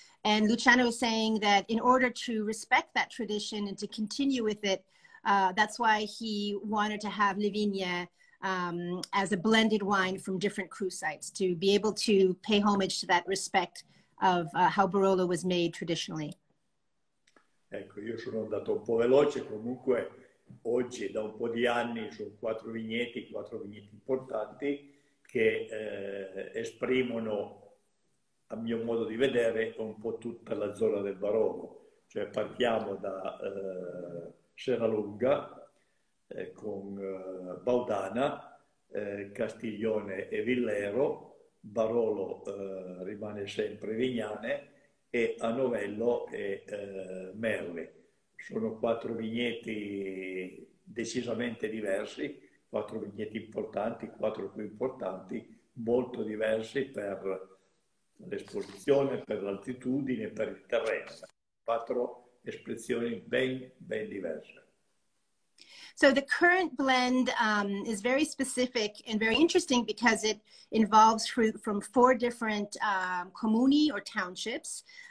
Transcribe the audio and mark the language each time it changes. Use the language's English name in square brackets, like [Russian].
[English] And Luciano is saying that in order to respect that tradition and to continue with it, that's why he wanted to have Le Vigne as a blended wine from different cru sites, to be able to pay homage to that respect of how Barolo was made traditionally. [Italian] Ecco, io sono andato un po' veloce, comunque oggi da un po' di anni sono quattro vigneti importanti che esprimono, a mio modo di vedere, un po' tutta la zona del Barolo. Cioè partiamo da Serralunga con Baudana, Castiglione e Villero, Barolo rimane sempre Vignane, e a Novello e Merli. Sono quattro vigneti decisamente diversi, quattro vigneti importanti, quattro più importanti, molto diversi per l'esposizione, per l'altitudine, per il terreno. Quattro espressioni ben diverse. [English] So the current blend is very specific and very interesting because it involves fruit from 4 different comuni or townships.